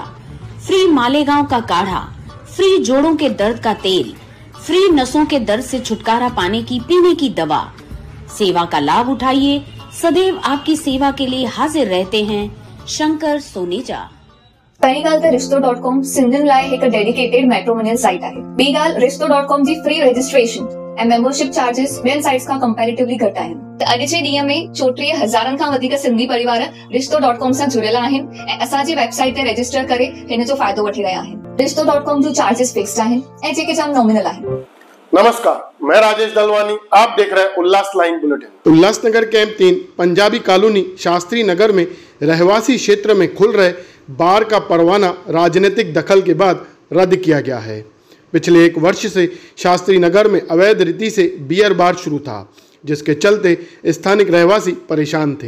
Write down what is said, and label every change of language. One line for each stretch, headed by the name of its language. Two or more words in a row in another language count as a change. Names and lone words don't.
Hindi: फ्री मालेगांव का काढ़ा, फ्री जोड़ों के दर्द का तेल, फ्री नसों के दर्द से छुटकारा पाने की पीने की दवा। सेवा का लाभ उठाइए, सदैव आपकी सेवा के लिए हाजिर रहते हैं शंकर सोनेजा।
Sindhi: पहिली तर रिश्तो.com सिंधन लाइ एक
English: dedicated matrimonial site
Sindhi: आहे। ॿी ॻाल्हि रिश्तो.com जी
English: free registration
Sindhi: ऐं
English: membership charges
Sindhi: ॿियनि साइट्स खां कंपेरेटिवली घटि आहिनि। त अॼु जे ॾींहं में 34,000 खां वधीक सिंधी परिवार रिश्तो.com सां जुड़ियल आहिनि ऐं असांजी वेबसाइट ते रजिस्टर करे हिन जो फ़ाइदो वठी रहिया आहिनि। रिश्तो.com जो
English: charges fixed
Sindhi: आहिनि ऐं जेके जाम नॉमिनल आहिनि।
Hindi: नमस्कार, मैं राजेश दलवानी, आप देख रहे हैं उल्लास लाइन बुलेटिन। उल्लासनगर कैंप 3 पंजाबी कॉलोनी शास्त्री नगर में रहवासी क्षेत्र में खुल रहे बार का परवाना राजनीतिक दखल के बाद रद्द किया गया है। पिछले 1 वर्ष से शास्त्री नगर में अवैध रीति से बियर बार शुरू था, जिसके चलते स्थानिक रहवासी परेशान थे।